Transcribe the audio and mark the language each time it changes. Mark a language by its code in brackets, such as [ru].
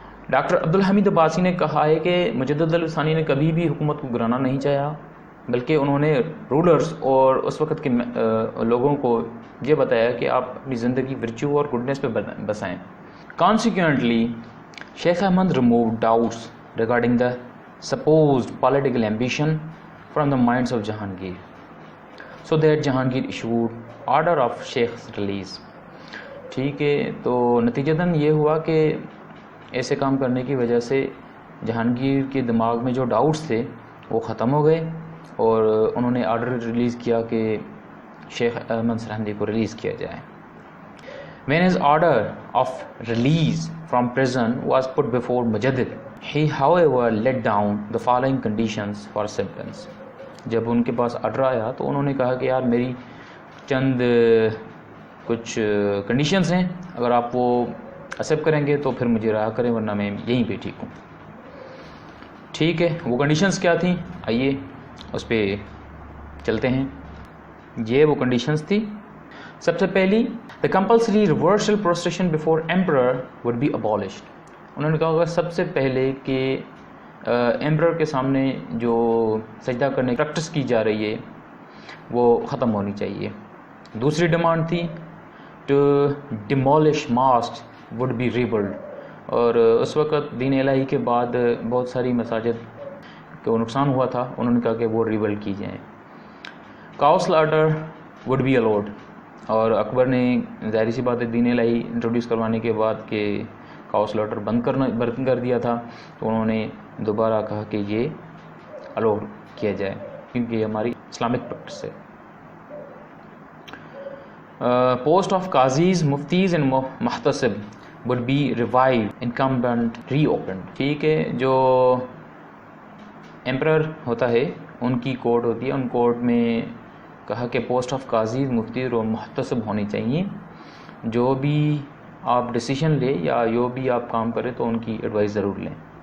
[ur] Doctor Abdul Hamid Abbasi نے کہا ہے کہ مجدد الف ثانی نے کبھی بھی حکومت کو گرانا نہیں چاہا، بلکہ انہوں نے رولرز اور اس وقت کے لوگوں کو یہ بتایا کہ آپ اپنی زندگی ورچو اور گڈنس پہ بسائیں. [en] Consequently, Sheikh Ahmad removed doubts regarding the supposed political ambition from the minds of Jahangir, so that Jahangir issued order of Sheikh's release. [ur] ٹھیک ہے، تو نتیجتاً یہ ہوا کہ ایسے کام کرنے کی وجہ سے جہانگیر کے دماغ میں جو ڈاؤٹس تھے وہ ختم ہو گئے، اور انہوں نے آرڈر ریلیز کیا کہ شیخ احمد سرہندی کو ریلیز کیا جائے. [en] When his order of release from prison was put before Mujaddid, he however let down the following conditions for acceptance. [ur] جب ان کے پاس آرڈر آیا تو انہوں نے کہا کہ یار میری چند کچھ کنڈیشنز ہیں، اگر آپ وہ ایکسیپٹ کریں گے تو پھر مجھے رہا کریں، ورنہ میں یہیں پہ ٹھیک ہوں. ٹھیک ہے، وہ کنڈیشنز کیا تھیں؟ آئیے اس پہ چلتے ہیں. یہ وہ کنڈیشنز تھی. سب سے پہلی، [en] the compulsory reversal prostration before emperor would be abolished. [ur] انہوں نے کہا ہوگا سب سے پہلے کہ ایمپرر کے سامنے جو سجدہ کرنے کی پریکٹس کی جا رہی ہے وہ ختم ہونی چاہیے. دوسری ڈیمانڈ تھی [en] to demolish mosques would be rebuilt. [ur] اور اس وقت دین الہی کے بعد بہت ساری مساجد کو نقصان ہوا تھا، انہوں نے کہا کہ وہ ریبلڈ کی جائیں. [en] cow slaughter would be allowed. [ur] اور اکبر نے ظاہری سی بات ہے دین الہی انٹروڈیوس کروانے کے بعد کہ [en] cow slaughter [ur] بند کر دیا تھا، تو انہوں نے دوبارہ کہا کہ یہ الاؤ کیا جائے کیونکہ یہ ہماری اسلامک پریکٹس ہے. [en] Post of qazis, muftis and muhtasib would be revived, incumbent reopened. [ur] ٹھیک ہے، جو ایمپرر ہوتا ہے ان کی کورٹ ہوتی ہے، ان کورٹ میں کہا کہ پوسٹ آف قاضی، مفتی اور محتسب ہونی چاہیے. جو بھی آپ ڈیسیشن لے یا جو بھی آپ کام کریں تو ان کی ایڈوائس ضرور لیں.